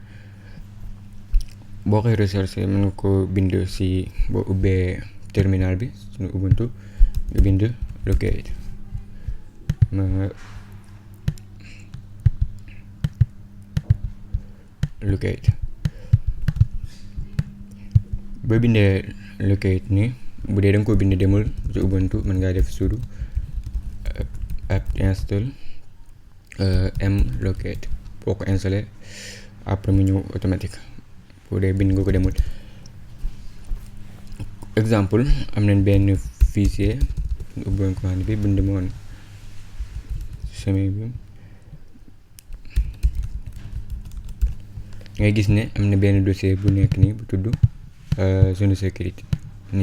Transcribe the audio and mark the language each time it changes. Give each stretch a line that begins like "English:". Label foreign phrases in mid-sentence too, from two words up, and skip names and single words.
Wolof: boo koy recherche mën nga ko bind ci boo ubbee terminal bi suñu Ubuntu nga bind locate. locate boo bindee locate ni bu dee da nga ko bind demul ci Ubuntu mën ngaa def
English: sudo apt install locate.
Wolof: boo ko
French: installé après
Wolof: mu ñëw automatique bu dee bind nga ko demul. exemple am nañ benn fichier ubboon commande bi bind moon chemin bi, ngay gis ne am na benn dossier bu nekk nii bu tudd
French: zone sécurité
Wolof: nii.